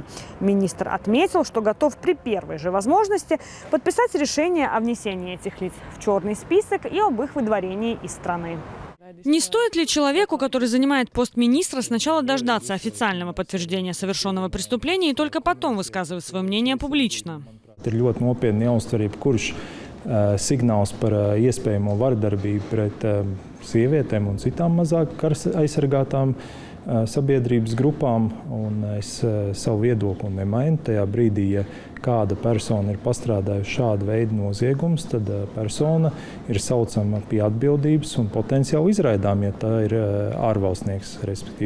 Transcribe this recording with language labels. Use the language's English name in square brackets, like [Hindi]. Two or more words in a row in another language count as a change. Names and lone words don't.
[Russian] Министр отметил, что готов при первой же возможности подписать решение о внесении этих лиц в черный список и об их выдворении из страны. Не стоит ли человеку, который занимает пост министра, сначала дождаться официального подтверждения совершенного преступления и только потом высказывать свое мнение публично? [Latvian] Ir ļoti nopietni jāuztver jebkurš signāls par iespējamo vardarbību pret sievietēm un citām mazāk aizsargātām sabiedrības grupām. Un es savu viedokli nemainu tajā brīdī, ja kāda persona ir pastrādājusi šādu veidu noziegumus, tad persona ir saucama pie atbildības un potenciāli izraidām, ja tā ir ārvalstnieks, respektīvi.